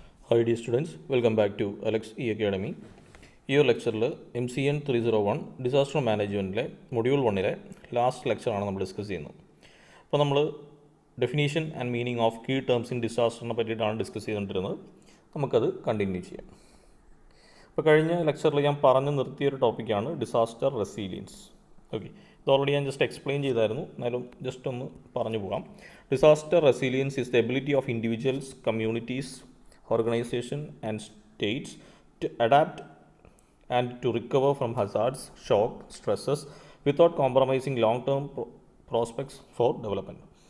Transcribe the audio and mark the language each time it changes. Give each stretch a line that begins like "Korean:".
English: Hi dear students, welcome back to Alex E Academy.
Malayalam: ഈ ഒരു ലെക്ചറിൽ MCN 301 ഡിസാസ്റ്റർ മാനേജ്മെൻറ്റിലെ മൊഡ്യൂൾ 1-ലെ ലാസ്റ്റ് ലെക്ചറാണ് നമ്മൾ discuss ചെയ്യുന്നത്. അപ്പോൾ നമ്മൾ definition and meaning of key terms in ഡിസാസ്റ്ററിനെ പറ്റിയിട്ടാണ് ഡിസ്കസ് ചെയ്തുകൊണ്ടിരുന്നത്. നമുക്കത് കണ്ടിന്യൂ ചെയ്യാം. അപ്പോൾ കഴിഞ്ഞ ലെക്ചറിൽ ഞാൻ പറഞ്ഞു നിർത്തിയൊരു ടോപ്പിക്കാണ് ഡിസാസ്റ്റർ റെസീലിയൻസ്. ഓക്കെ, ഇത് ഓൾറെഡി ഞാൻ ജസ്റ്റ് എക്സ്പ്ലെയിൻ ചെയ്തായിരുന്നു, എന്നാലും ജസ്റ്റ് ഒന്ന് പറഞ്ഞു പോകാം.
English: Disaster resilience is the ability of individuals, communities, organization and states to adapt and to recover from hazards, shock, stresses without compromising long-term prospects for development.